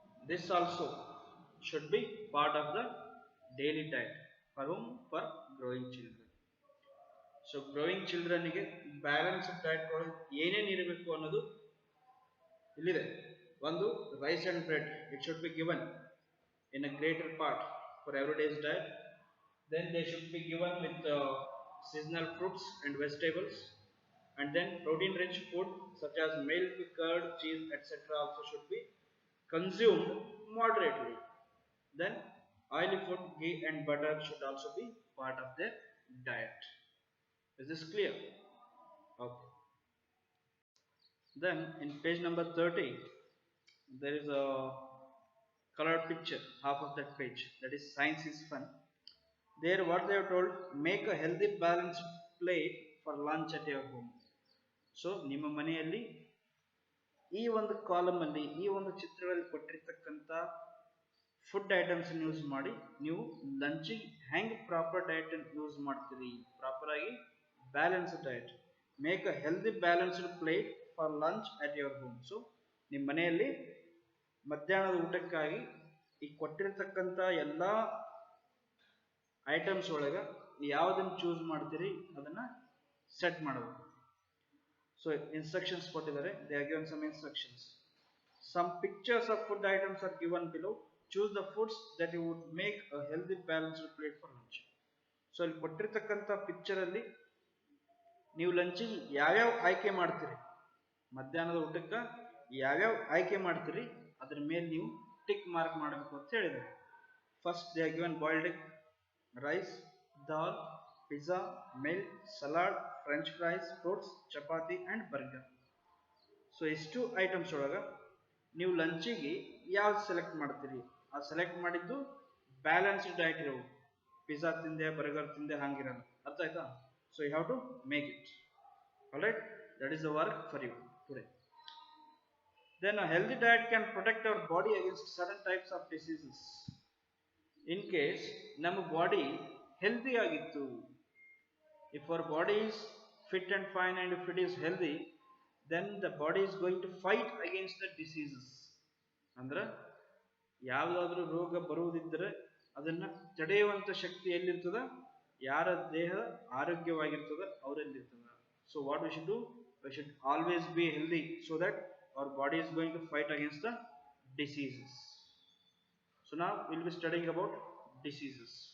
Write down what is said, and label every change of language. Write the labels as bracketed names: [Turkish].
[English] This also should be part of the daily diet. For whom? For growing children. So growing children [Kannada] ಗೆ balanced diet ಒಳಗೆ ಏನೇನು ಇರಬೇಕು ಅನ್ನೋದು ಇಲ್ಲಿದೆ. [English] ಒಂದು, rice and bread, it should be given in a greater part for everyday's diet. Then they should be given with seasonal fruits and vegetables, and then protein rich food such as milk, curd, cheese etc also should be consumed moderately. Then oily food, ghee and butter should also be part of their diet. Is this clear? Okay. Then in page number 30, there is a colored picture, half of that page, that is science is fun. There what they have told, make a healthy balanced plate for lunch at your home. [Kannada] So ನಿಮ್ಮ ಮನೆಯಲ್ಲಿ ಈ ಒಂದು column ಅಲ್ಲಿ ಈ ಒಂದು ಚಿತ್ರದಲ್ಲಿ ಕೊಟ್ಟಿರ್ತಕ್ಕಂಥ food items use ಮಾಡಿ ನೀವು ಲಂಚಿಗೆ ಹೆಂಗ್ ಪ್ರಾಪರ್ ಡಯಟ್ ಯೂಸ್ ಮಾಡ್ತೀರಿ, ಪ್ರಾಪರ್ ಆಗಿ balanced diet. [English] Make a healthy balanced plate for lunch at your home. [Kannada] So ನಿಮ್ಮ ಮನೆಯಲ್ಲಿ ಮಧ್ಯಾಹ್ನದ ಊಟಕ್ಕಾಗಿ ಈ ಕೊಟ್ಟಿರ್ತಕ್ಕಂಥ ಎಲ್ಲ ಐಟಮ್ಸ್ ಒಳಗೆ ಯಾವುದನ್ನು ಚೂಸ್ ಮಾಡ್ತೀರಿ ಅದನ್ನ ಸೆಟ್ ಮಾಡಬೇಕು. [English] so instructions [Kannada] ಕೊಟ್ಟಿದ್ದಾರೆ, [English] They are given some instructions. Some pictures of food items are given below. Choose the foods that you would make a healthy balanced plate for lunch. [Kannada] So ಇಲ್ಲಿ ಕೊಟ್ಟಿರ್ತಕ್ಕಂಥ picture ಅಲ್ಲಿ ನೀವು ಲಂಚಿಗೆ ಯಾವ್ಯಾವ ಆಯ್ಕೆ ಮಾಡ್ತೀರಿ, ಮಧ್ಯಾಹ್ನದ ಊಟಕ್ಕೆ ಯಾವ್ಯಾವ ಆಯ್ಕೆ ಮಾಡ್ತೀರಿ ಅದ್ರ ಮೇಲೆ ನೀವು ಟಿಕ್ ಮಾರ್ಕ್ ಮಾಡಬೇಕು ಅಂತ ಹೇಳಿದ್ದಾರೆ. [English] First they are given boiled egg, rice, dal, pizza, milk, salad, french fries, fruits, chapati and burger. [Kannada] So ಇಷ್ಟು ಐಟಮ್ಸ್ ಒಳಗೆ ನೀವು ಲಂಚಿಗೆ ಯಾವ್ದು ಸೆಲೆಕ್ಟ್ ಮಾಡ್ತೀರಿ, ಆ ಸೆಲೆಕ್ಟ್ ಮಾಡಿದ್ದು ಬ್ಯಾಲೆನ್ಸ್ಡ್ ಡಯಟ್ ಇರವು. ಪಿಜ್ಜಾ ತಿಂದೆ, ಬರ್ಗರ್ ತಿಂದೆ ಹಂಗಿರಲ್ಲ. ಅರ್ಥ ಆಯ್ತಾ? [English] So you have to make it. Alright, that is the work for you today. Then a healthy diet can protect our body against certain types of diseases. In case [Kannada] ನಮ್ಮ body healthy ಆಗಿತ್ತು, [English] if our body is fit and fine and if it is healthy, then the body is going to fight against the diseases. [Kannada] ಅಂದ್ರೆ ಯಾವುದಾದ್ರೂ ರೋಗ ಬರುವುದಿದ್ದರೆ ಅದನ್ನ ತಡೆಯುವಂತ ಶಕ್ತಿ ಎಲ್ಲಿರ್ತದ, ಯಾರ ದೇಹ ಆರೋಗ್ಯವಾಗಿರ್ತದ ಅವರಲ್ಲಿರ್ತದ. [English] So what we should do, we should always be healthy so that our body is going to fight against the diseases. So now we will be studying about diseases.